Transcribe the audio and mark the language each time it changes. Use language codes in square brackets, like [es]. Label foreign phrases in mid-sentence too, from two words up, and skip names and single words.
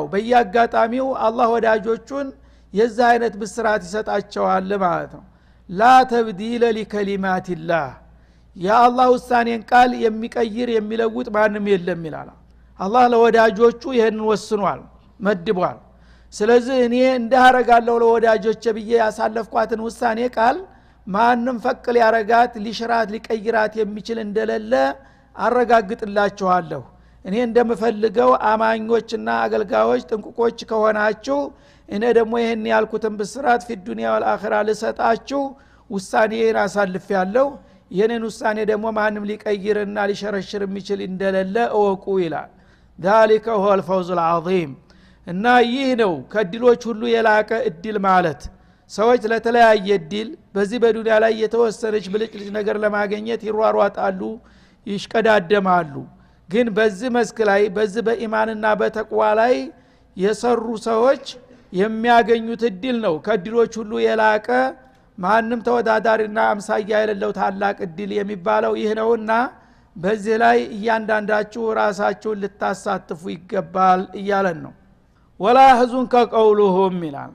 [am] በየአጋጣሚው አላህ ወዳጆቹን የዛ አይነት ብስራት ይሰጣቸዋል ማለት ነው። [ar] لا تبديل لكلمات الله [am] የአላህ ውሳኔን ቃል የሚቀይር የሚለውጥ ማንም የለም ይላል። አላህ ለወዳጆቹ ይሄንን ወስኗል መድቧል። ስለዚህ እኔ እንዳረጋለሁ ለወዳጆቼ ብዬ ያሳለፍኳትን ውሳኔ ቃል ማንም ፈቅል ያረጋት ሊሽራት ሊቀይራት የሚችል እንደሌለ አረጋግጥላችኋለሁ። እኔ እንደምፈልገው አማኞችና አገልጋዮች ጥንቁቆች ከሆናችሁ እኔ ደግሞ ይሄን ያልኩትን ብስራት [ar] في الدنيا والآخرة [am] ልሰጣችሁ ውሳኔን አሳልፌያለሁ። የኔን ውሳኔ ደግሞ ማንም ሊቀይርና ሊሸረሽር የሚችል እንደሌለ እወቁ ይላል። [ar] ذلك هو الفوز العظيم [am] እና ይህ ነው ከድሎች ሁሉ የላቀ እድል ማለት። ሰዎች ለተለያየ እድል በዚህ በዱንያ ላይ የተወሰነች ብልጭልጭ ነገር ለማግኘት ይሯሯጣሉ ይሽቀዳደማሉ። ግን በዚህ መስክ ላይ በዚህ በኢማንና በተቅዋ ላይ የሰሩ ሰዎች የሚያገኙት እድል ነው ከድሎች ሁሉ የላቀ ማንም ተወዳዳሪና አምሳያ የሌለው ታላቅ እድል የሚባለው ይህ ነውና በዚህ ላይ እያንዳንዳችሁ ራሳችሁን ልታሳትፉ ይገባል እያለን ነው። [ar] ولا يحزنك قولهم [am] ይላል።